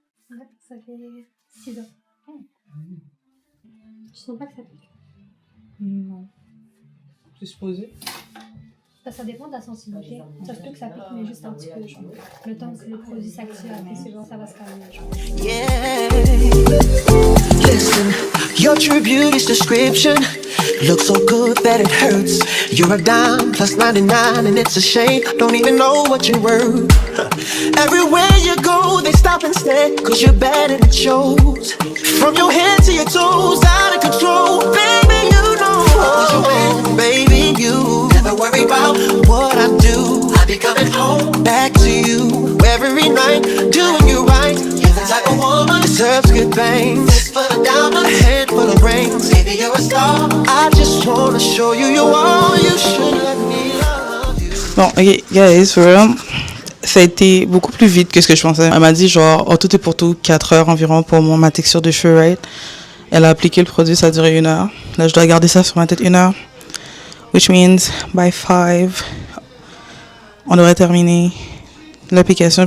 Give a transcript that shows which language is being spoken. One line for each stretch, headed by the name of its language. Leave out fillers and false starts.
French: Ouais, ça fait 6 ans. Tu sens pas que ça pique? Non. C'est supposé? Ça dépend de la sensibilité. Ça se peut que ça pique, mais juste un petit peu. Genre. Le temps que le produit s'active, après c'est bon, ça va se calmer. Genre.
English: Yeah. Listen, your true beauty's description looks so good that it hurts. You're a dime plus 99 and it's a shame. Don't even know what you're worth. Everywhere you go, they stop and stare, cause you're bad and it shows. From your head to your toes, out of control. Baby, you know what you want. Baby, you never worry about what I do. I be coming home back to you every night, doing you right. You're the type of woman deserves good things. Fistful of diamonds, a handful of rings. Baby, you're a star. I just wanna show you you are. You should let me love you.
French: Bon,
English: ok, guys, for real,
French: ça a été beaucoup plus vite que ce que je pensais. Elle m'a dit genre, oh, tout est pour tout, 4 heures environ pour ma texture de cheveux,
English: right?
French: Elle a appliqué le produit, ça a duré 1 heure. Là, je dois garder ça sur ma tête 1 heure.
English: Which means, by 5,
French: on devrait terminer l'application.